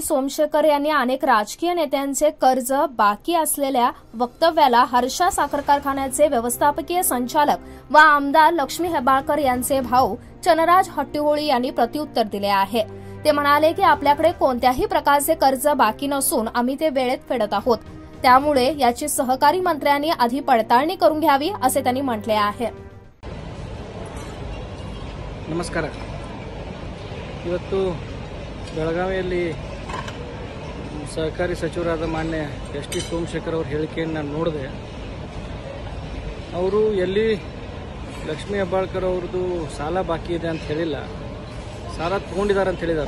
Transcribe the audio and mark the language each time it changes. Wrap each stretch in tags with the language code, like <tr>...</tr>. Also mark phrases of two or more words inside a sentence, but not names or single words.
<mr>सोमशेखर यांनी अनेक राजकीय नेत्यांचे कर्ज बाकी असलेल्या वक्तव्याला हर्षा साखर कारखान्याचे व्यवस्थापकीय संचालक व आमदार लक्ष्मी हेब्बाळकर यांचे भाऊ चनराज हट्टीहोळी यांनी प्रत्युत्तर दिले आहे. ते म्हणाले की आपल्याकडे कोणत्याही प्रकारचे कर्ज बाकी नसून आम्ही ते वेळेत फेडत आहोत. त्यामुळे याची सहकारी मंत्र्यांनी आधी पडताळणी करून घ्यावी असे त्यांनी म्हटले आहे.</mr> <kn>ನಮಸ್ಕಾರ. ಇವತ್ತು ಬೆಳಗಾವಿಯಲ್ಲಿ ಸಹಕಾರಿ ಸಚಿವರಾದ ಮಾನ್ಯ S.T. ಸೋಮಶೇಖರ್ ಅವರ ಹೇಳಿಕೆಯನ್ನು ನಾನು ನೋಡಿದೆ. ಅವರು ಎಲ್ಲಿ ಲಕ್ಷ್ಮೀ ಹೆಬ್ಬಾಳ್ಕರ್ ಅವ್ರದ್ದು ಸಾಲ ಬಾಕಿ ಇದೆ ಅಂತ ಹೇಳಿಲ್ಲ, ಸಾಲ ತಗೊಂಡಿದ್ದಾರೆ ಅಂತ ಹೇಳಿದರು.</kn>